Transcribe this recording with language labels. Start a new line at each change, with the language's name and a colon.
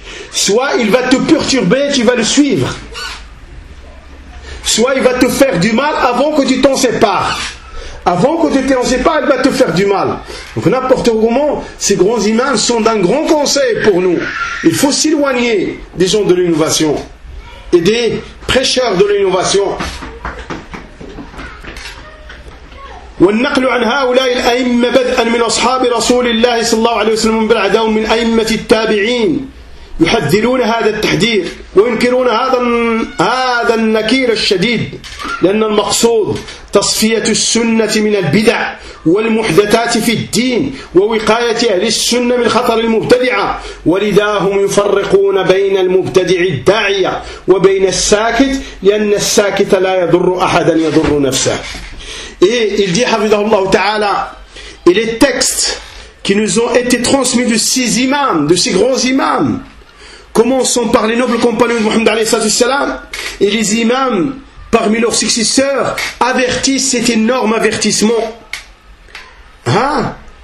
French: Soit il va te perturber, tu vas le suivre. Soit il va te faire du mal avant que tu t'en sépares. Avant que tu t'en sépares, il va te faire du mal. Donc n'importe comment, ces grands imams sont d'un grand conseil pour nous. Il faut s'éloigner des gens de l'innovation et des prêcheurs de l'innovation.
Arabic: والنقل عن هؤلاء الأئمة بدءا من أصحاب رسول الله صلى الله عليه وسلم بالعداء من أئمة التابعين يحذرون هذا التحذير وينكرون هذا النكير الشديد لأن المقصود تصفية السنة من البدع والمحدثات في الدين ووقاية أهل السنة من خطر المبتدعة ولذا هم يفرقون بين المبتدع الداعية وبين الساكت لأن الساكت لا يضر أحدا يضر نفسه.
French: Et il dit, Hafidahullah Ta'ala, et les textes qui nous ont été transmis de ces imams, de ces grands imams, commençant par les nobles compagnons de Muhammad alayhi salatu salam, et les imams, parmi leurs successeurs, avertissent cet énorme avertissement. Hein?